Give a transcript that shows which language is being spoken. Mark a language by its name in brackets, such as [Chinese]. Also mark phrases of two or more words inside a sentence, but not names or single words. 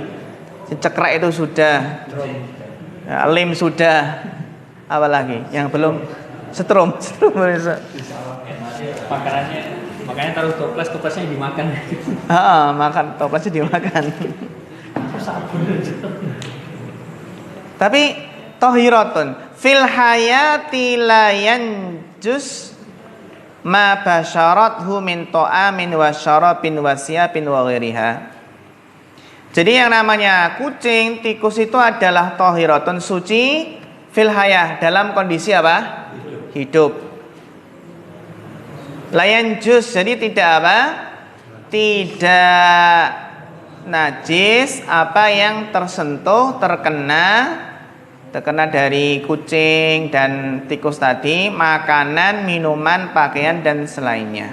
[Indonesian] Cekrek itu sudah, ya, lem sudah, apa lagi? Yang belum setrum makanya taruh toplesnya dimakan. Makan toplesnya dimakan. [Arabic] Tapi طاهرة في الحياة لا ينجس ما باشرته من طعام وشراب وثياب وغيرها. [Indonesian] Jadi yang namanya kucing, tikus itu adalah tahiratun, suci, [Arabic] في الحياة, [Indonesian] dalam kondisi apa? Hidup. [Arabic] لا ينجس, [Indonesian] jadi tidak apa? Tidak najis apa yang tersentuh, terkena dari kucing dan tikus tadi, makanan, minuman, pakaian dan selainnya.